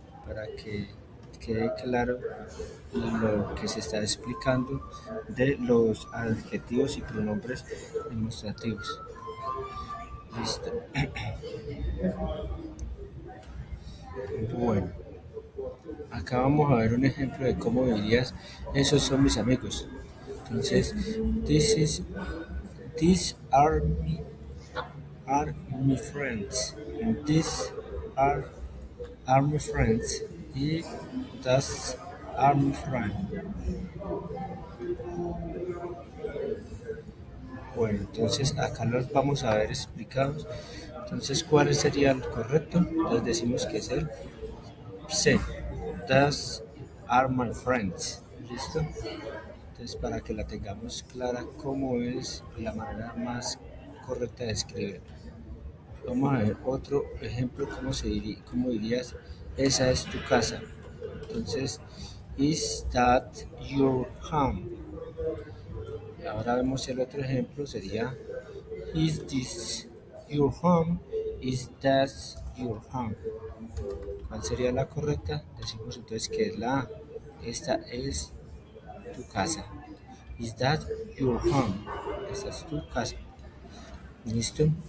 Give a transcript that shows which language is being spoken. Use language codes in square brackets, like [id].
[es] Para que quede claro lo que se está explicando de los adjetivos y pronombres demostrativos. Listo. Bueno, acá vamos a ver un ejemplo de cómo dirías, esos son mis amigos. [en] Entonces, these are my friends. These are my friends. Y that's are my friend. [es] Bueno, entonces acá los vamos a ver explicados. Entonces, ¿cuál sería el correcto? Entonces decimos que es el C. Those are my friends. ¿Listo? Entonces, para que la tengamos clara, cómo es la manera más correcta de escribir. Vamos a ver otro ejemplo, cómo dirías, esa es tu casa. [en] Entonces, is that your home? Ahora vemos el otro ejemplo, sería, is this your home? Is that your home? ¿Cuál sería la correcta? [es] Decimos entonces que es la A. Esta es tu casa. Is that your home? Esta es tu casa. ¿Listo?